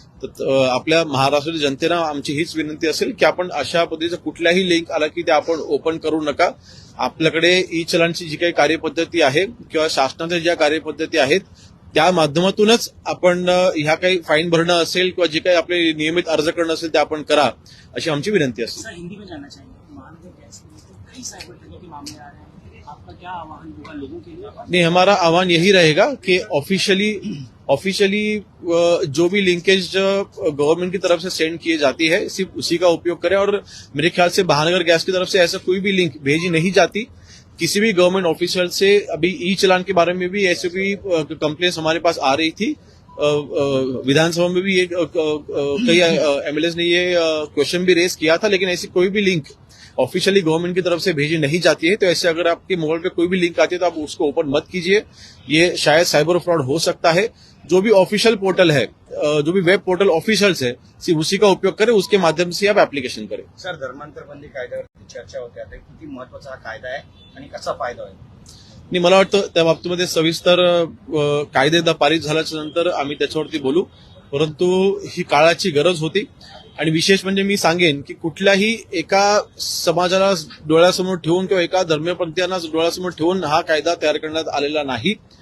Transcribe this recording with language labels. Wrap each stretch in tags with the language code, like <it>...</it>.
<mr>तर आपल्या महाराष्ट्रातील जनतेला आमची हीच विनंती असेल की आपण अशा पद्धतीचा कुठल्याही लिंक आला की ते आपण ओपन करू नका. आपल्याकडे ई चलानची जी काही कार्यपद्धती आहे किंवा शासनाच्या ज्या कार्यपद्धती आहेत त्या माध्यमातूनच आपण ह्या काही फाईन भरणं असेल किंवा जे काही आपले नियमित अर्ज करणं असेल ते आपण करा अशी आमची विनंती असेल.</mr> <hi>हिंदी में जानना चाहेंगे, महानगर गैस के कई साइबर ठगी के मामले आ रहे हैं, आपका क्या आह्वान होगा लोगों के लिए? नहीं, हमारा आह्वान यही रहेगा कि ऑफिशियली जो भी लिंकेज गवर्नमेंट की तरफ से सेंड किए जाती है सिर्फ उसी का उपयोग करें. और मेरे ख्याल से महानगर गैस की तरफ से ऐसा कोई भी लिंक भेजी नहीं जाती. किसी भी गवर्नमेंट ऑफिशियल से अभी ई चलान के बारे में भी ऐसे भी कंप्लेंट्स हमारे पास आ रही थी. विधानसभा में भी ये कई MLAs ने ये क्वेश्चन भी रेज किया था, लेकिन ऐसी कोई भी लिंक ऑफिशियली गवर्नमेंट की तरफ से भेजी नहीं जाती है. तो ऐसे अगर आपके मोबाइल पे कोई भी लिंक आती है तो आप उसको ओपन मत कीजिए. ये शायद साइबर फ्रॉड हो सकता है. जो भी ऑफिशियल पोर्टल है, जो भी वेब पोर्टल ऑफिशियल्स है, सिर्फ उसी का उपयोग करें, उसके माध्यम से आप ऍप्लिकेशन करें.</hi> <mr>सर, धर्मांतर बंदी कायद्यावरती चर्चा होते आता किती महत्वाचा हा कायदा आहे आणि कसा फायदा होईल? नाही, मला वाटतं त्या बाबतीमध्ये सविस्तर कायदे पारित झाल्याच्या नंतर आम्ही त्याच्यावरती बोलू. परंतु ही काळाची गरज होती आणि विशेष म्हणजे मी सांगेन की कुठल्याही एका समाजाला डोळ्यासमोर ठेवून किंवा एका धर्मपंथीयांना डोळ्यासमोर ठेवून हा कायदा तयार करण्यात आलेला नाही.</mr>